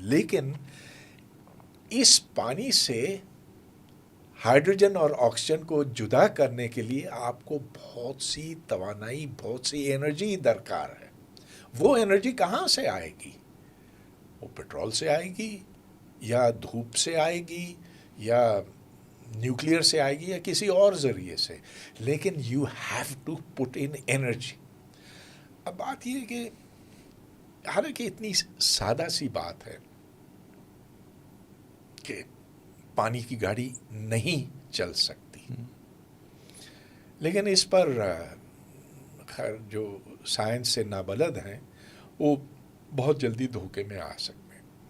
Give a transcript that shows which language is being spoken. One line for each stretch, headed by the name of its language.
Urdu: لیکن اس پانی سے ہائیڈروجن اور آکسیجن کو جدا کرنے کے لیے آپ کو بہت سی توانائی, بہت سی انرجی درکار ہے. وہ انرجی کہاں سے آئے گی؟ وہ پیٹرول سے آئے گی, یا دھوپ سے آئے گی, یا نیوکلیئر سے آئے گی, یا کسی اور ذریعے سے. لیکن
English: You have to put in energy.
Urdu: اب بات یہ ہے کہ حالانکہ اتنی سادہ سی بات ہے کہ پانی کی گاڑی نہیں چل سکتی, لیکن اس پر خیر جو سائنس سے نابلد ہیں وہ بہت جلدی دھوکے میں آ سکتے ہیں.